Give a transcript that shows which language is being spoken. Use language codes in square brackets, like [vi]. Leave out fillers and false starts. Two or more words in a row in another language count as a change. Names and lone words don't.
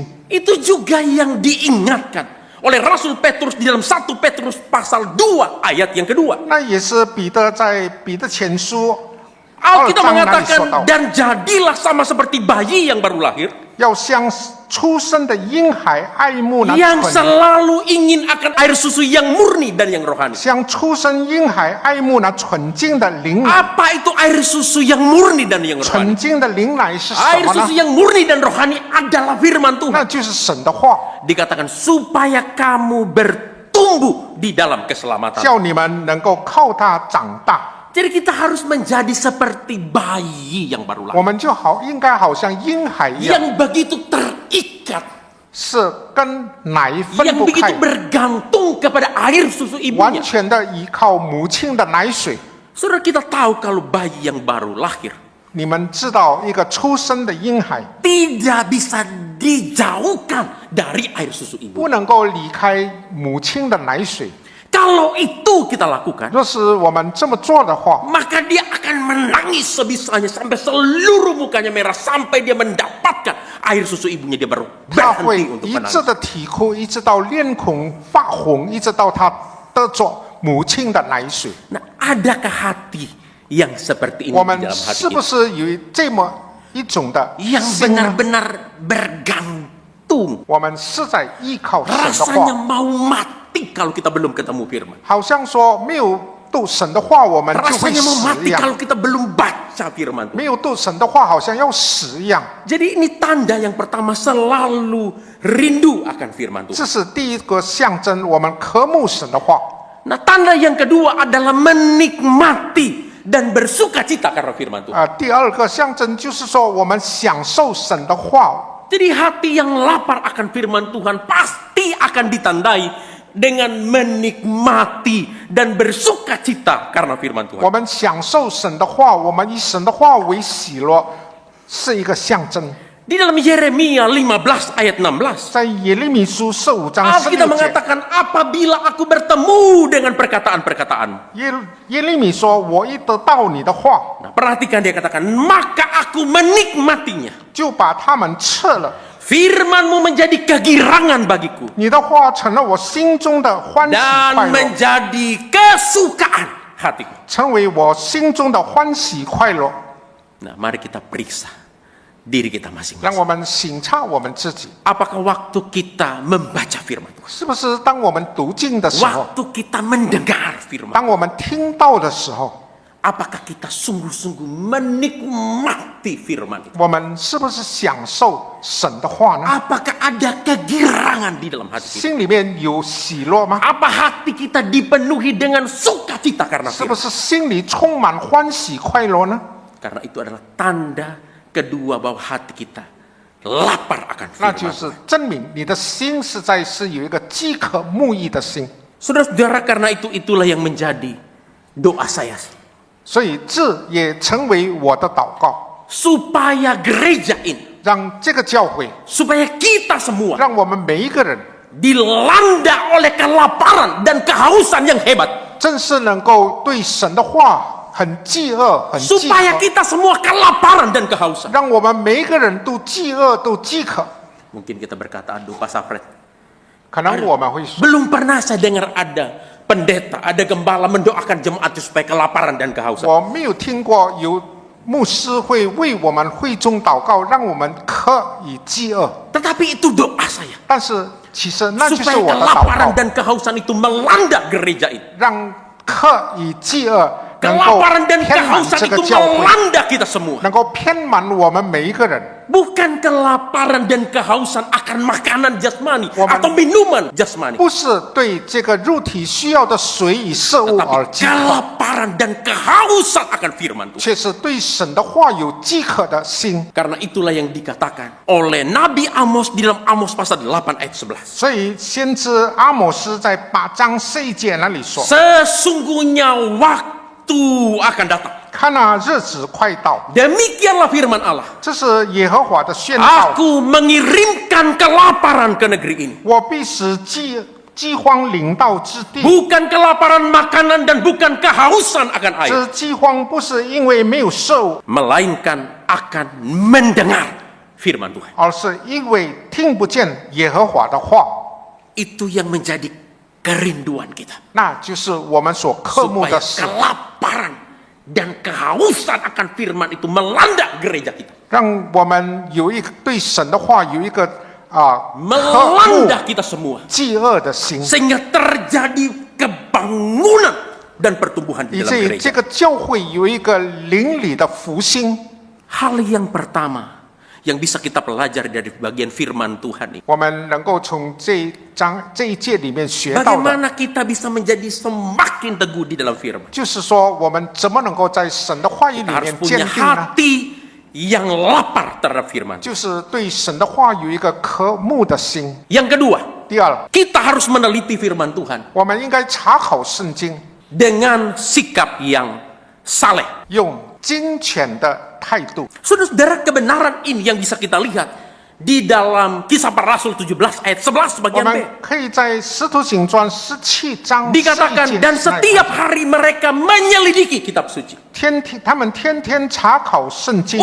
[id] Itu juga yang diingatkan oleh Rasul Petrus di dalam 1 Petrus pasal 2 ayat yang kedua. [zh] 那也是彼得在彼得前书 [id] Alkitab [zh] 2章那里说 [id] mengatakan, [zh] 到， [id] dan jadilah sama seperti bayi yang baru lahir, [zh] 要像出生的婴孩爱慕那 [id] yang [zh] 纯， [id] selalu ingin akan air susu yang murni dan yang rohani. [zh] 像出生婴孩爱慕那纯净的灵奶。 [id] Apa itu air susu yang murni dan yang rohani? [zh] 纯净的灵奶是什 [id] Air [zh] 么呢 [id] susu？yang murni dan rohani adalah firman [zh] 那 [id] Tuhan. [zh] 就是神的话， [id] Dikatakan supaya kamu bertumbuh di dalam keselamatan. [zh] 叫你们能够靠它长大。 [id] Jadi kita harus menjadi seperti bayi yang baru [zh] 我 [id] lahir. [zh] 们就应该好像婴孩一样， [id] Yang begitu terikat. [zh] 是跟奶分 [id] Yang [zh] 不 [id] begitu [zh] 开， [id] bergantung kepada air susu [zh] 完 [id] ibunya. [zh] 全的依靠母亲的奶水。 [id] Saudara, kita tahu kalau bayi yang baru lahir [zh] 你们知道，一个出生的婴孩 [id] tidak bisa dijauhkan dari air susu ibu. [zh] 不能够离开母亲的奶水。 [id] Kalau itu kita lakukan, [zh] 若是我们这么做的话， [id] maka dia akan menangis sebisanya sampai seluruh mukanya merah sampai dia mendapatkan air susu ibunya, dia baru [zh] 他会 [id] berhenti untuk [zh] 一 [id] menangis. [zh] 直的啼哭，一直到脸孔发红，一直到他得着母亲的奶水。 [id] Nah, adakah hati yang seperti ini [zh] 我 [id] di [zh] 们 [id] dalam hati [zh] 是不 [id] kita? [zh] 是有这么一种的 [id] Yang [zh] 心呢？ [id] benar-benar bergantung. [zh] 我们是在依靠神的 [id] Rasanya [zh] 话， [id] mau mati kalau kita belum ketemu firman. [zh] 好像说没有读神的话，我们就会 [id] Rasanya mau [zh] 死 [id] mati [zh] 一样。 [id] kalau kita belum baca firman Tuhan. [zh] 没有读神的话，好像要死一样。 [id] Jadi ini tanda yang pertama, selalu rindu akan firman Tuhan. [zh] 这是第一个象征，我们渴慕神的话。 [id] Nah, tanda yang kedua adalah menikmati dan bersuka cita karena firman Tuhan. [zh] 第二个象征就是说，我们享受神的话。 [id] Jadi hati yang lapar akan firman Tuhan pasti akan ditandai dengan menikmati dan bersuka cita karena firman [zh] 我 [id] Tuhan. [zh] 们享受神的话，我们以神的话为喜乐，是一个象征。 [id] Di dalam Yeremia 15 ayat 16, [zh] 在耶利米书15章 [id] Alkitab [zh] 16节， [id] mengatakan, apabila aku bertemu dengan perkataan-perkataan. [zh] 耶利米说：“我一得到你的话， [id] Nah, perhatikan dia katakan, maka aku menikmatinya. [zh] 就把他们撤了。 [id] Firman-Mu menjadi kegirangan bagiku [zh] 你的话成了我心中的欢喜快 [id] dan [zh] 乐， [id] menjadi kesukaan hatiku. [zh] 成为我心中的欢喜快乐。 [id] Nah, mari kita periksa diri kita [zh] 让 [id] masing-masing. [zh] 我们省察我们自己， [id] Apakah waktu kita membaca firman Tuhan, [zh] 是不是当我们读经的时候， [id] waktu kita mendengar firman, [zh] 当我们听到的时候， [id] apakah kita sungguh-sungguh menikmati firman itu? [zh] 我们是不是享受神的话呢？ [id] Apakah ada kegirangan di dalam hati kita? [zh] 心里面有喜乐吗？ [id] Apa hati kita dipenuhi dengan sukacita karena [zh] 是不 [id] firman? [zh] 是心里充满欢喜快乐呢？ [id] Karena itu adalah tanda kedua bahwa hati kita lapar akan [zh] 那就 [id] firman. [zh] 是证明你的心实在是有一个饥渴慕义的心。 [id] Saudara-saudara, karena itu itulah yang menjadi doa saya. [zh] 所以这也成为我的祷告， [id] Supaya gereja ini, [zh] 让这个教会， [id] supaya kita semua [zh] 让我们每一个人， [id] dilanda oleh kelaparan dan kehausan yang hebat. [zh] 正是能够对神的话很饥饿、很饥 [id] Supaya [zh] 渴， [id] kita semua kelaparan dan kehausan. [zh] 让我们每一个人都饥饿、都饥渴。 [id] Mungkin kita berkata, aduh Pak Safred, [zh] 可能我们会说， [id] belum pernah saya dengar ada pendeta, ada gembala mendoakan jemaat supaya kelaparan dan kehausan. [zh] 我没有听过有牧师会为我们会众祷告，让我们渴以饥饿。 [id] Tetapi itu doa saya. [zh] 但是其实那就是 [id] Supaya [zh] 我的祷 [id] kelaparan [zh] 告， [id] dan kehausan itu melanda gereja itu. [zh] 让渴以饥饿能够 [id] Kelaparan dan [zh] 填满 [id] kehausan [zh] 这个 [id] itu [zh] 教会， [id] melanda kita semua. [zh] 能够填满我们每一个人。 [id] Bukan kelaparan dan kehausan akan makanan jasmani Woman. atau minuman jasmani. [zh] 不是对这个肉体需要的水与食物而 [id] Tapi [zh] 饥渴， [id] kelaparan dan kehausan akan firman Tuhan. [zh] 却是对神的话有饥渴的心。 [id] Karena itulah yang dikatakan oleh Nabi Amos di dalam Amos pasal 8 ayat 11. [zh] 所以先知阿摩斯在8章11节那里说 [id] Sesungguhnya waktu akan datang. [zh] 看啊，日子快到， [id] Demikianlah firman Allah. [zh] 这是耶和华的宣告。 [id] Aku mengirimkan kelaparan ke negeri ini. [zh] 我必使饥荒临到之地。 [id] Bukan kelaparan makanan dan bukan kehausan akan air. [zh] 这饥荒不是因为没有食物， [id] Melainkan akan mendengar firman Tuhan. [zh] 而是因为听不见耶和华的话。 [id] Itu yang menjadi kerinduan kita. [zh] 那就是我们所渴慕 [id] Supaya [zh] 的事， [id] kelaparan dan kehausan akan firman itu melanda gereja kita. [zh] 让我们有一个对神的话有一个渴慕 [id] Melanda kita semua. [zh] 饥饿的心， [id] Sehingga terjadi kebangunan dan pertumbuhan di [zh] 以 [id] dalam [zh] 至于 [id] gereja. [zh] 这个教会有一个邻里的复兴。 [id] Hal yang pertama yang bisa kita pelajari dari bagian firman Tuhan ini. [zh] 我们能够从这一节里面学到的， [id] Bagaimana kita bisa menjadi semakin teguh di dalam firman. [zh] 就是说我们怎么能够在神的话语里 [id] Kita harus [zh] 面 [id] punya [zh] 坚定呢？ [id] hati yang lapar terhadap firman. [zh] 就是对神的话有一个渴慕的心。 [id] Yang kedua, [zh] 第二， [id] kita harus meneliti firman Tuhan [zh] 我们应该查考圣经， [id] dengan sikap yang saleh. [zh] 用精浅的态度。 [id] Saudara-saudara, kebenaran ini yang bisa kita lihat di dalam Kisah Para Rasul 17 ayat 11 [zh] 我 [id] bagian [zh] 们 [id] B. [zh] 可以在《使徒行传》17章 [id] Dikatakan, dan setiap hari mereka menyelidiki kitab suci [zh] 他们天天查考圣经，